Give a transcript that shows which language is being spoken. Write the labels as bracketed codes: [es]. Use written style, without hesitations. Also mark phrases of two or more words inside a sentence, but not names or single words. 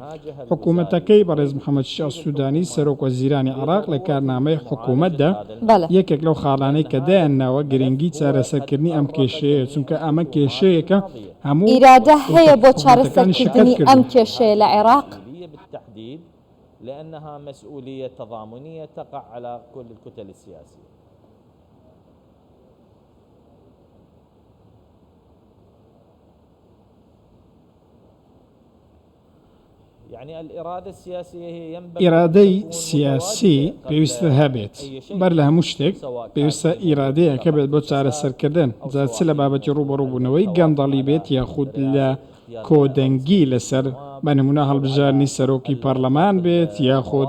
[ckb] حکوومەتەکەی بەڕێز محەممەد شیع سوودانی سەرۆکوەزیرانی عێراق لە کارنامەی حکوومەتدا یەکێک لەو خاڵانەی کە دایانناوە گرنگی چارەسەرکردنی ئەم کێشەیە، چونکە ئەمە کێشەیەکە هەموو ئیرادە هەیە بۆ چارەسەرکردنی ئەم کێشەیە لە عێراق. [ar] لأنها مسؤولية تضامنية تقع على كل الكتل السياسية. يعني الإرادة السياسية هي ينبغي [ckb] ئێرادەی سیاسی پێویستە هەبێت بەر لە هەموو شتێک پێویستە ئیرادەیەکە بێت بۆ چارەسەرکردن جا چ لە بابەتی ڕوبەڕووبوونەوەی گەندەڵی بێت یاخود لە کۆدەنگی لەسەر بە نمونە هەڵبژارنی سەرۆکی پەرلەمان بێت یاخود